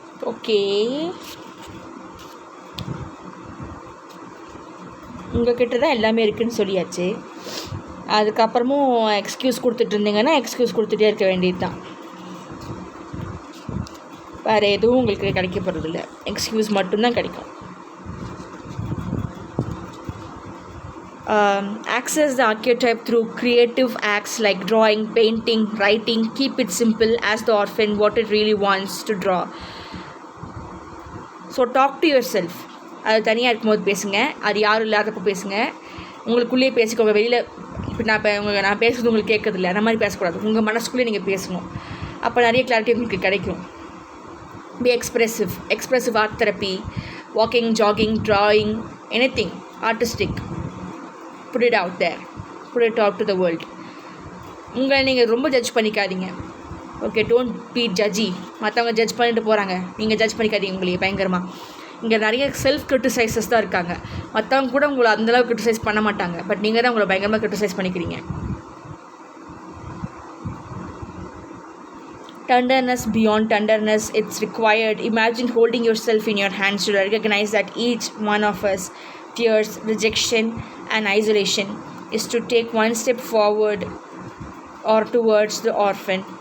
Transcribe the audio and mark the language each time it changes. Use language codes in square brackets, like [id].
[ta] Okay, உங்கள்கிட்ட தான் எல்லாமே இருக்குதுன்னு சொல்லியாச்சு. அதுக்கப்புறமும் எக்ஸ்கியூஸ் கொடுத்துட்டு இருந்தீங்கன்னா எக்ஸ்கியூஸ் கொடுத்துட்டே இருக்க வேண்டியது தான். வேறு எதுவும் உங்களுக்கு கிடைக்க போகிறதில்ல, எக்ஸ்கியூஸ் மட்டும்தான் கிடைக்கும். [en] Access the archetype through creative acts like drawing, painting, writing. Keep it simple. Ask the orphan what it really wants to draw. So talk to yourself. [ta] அது தனியாக இருக்கும்போது பேசுங்க, அது யாரும் இல்லாதப்போ பேசுங்க. உங்களுக்குள்ளேயே பேசிக்கோங்க. வெளியில் இப்போ நான் பேசுகிறது உங்களுக்கு கேட்குறதில்ல, அந்த மாதிரி பேசக்கூடாது. உங்கள் மனசுக்குள்ளேயே நீங்கள் பேசணும். அப்போ நிறைய கிளாரிட்டி உங்களுக்கு கிடைக்கும். [en] Be expressive art therapy, walking, jogging, drawing, anything artistic, put it out there, put it out to the world. [ta] உங்களை நீங்கள் ரொம்ப ஜட்ஜ் பண்ணிக்காதீங்க. ஓகே, [en] Don't be judgy. [ta] மற்றவங்க ஜட்ஜ் பண்ணிட்டு போகிறாங்க, நீங்கள் ஜட்ஜ் பண்ணிக்காதீங்க உங்களையே பயங்கரமாக. இங்கே நிறைய செல்ஃப் கிரிட்டிசைசஸ் தான் இருக்காங்க. மற்றவங்க கூட உங்களை அந்தளவுக்கு கிரிட்டிசைஸ் பண்ண மாட்டாங்க, பட் நீங்கள் தான் உங்களை பயங்கரமாக கிரிட்டிசைஸ் பண்ணிக்கிறீங்க. [en] Tenderness beyond tenderness, it's required. Imagine holding yourself in your hands to recognize that each one of us fears rejection and isolation is to take one step forward or towards the orphan.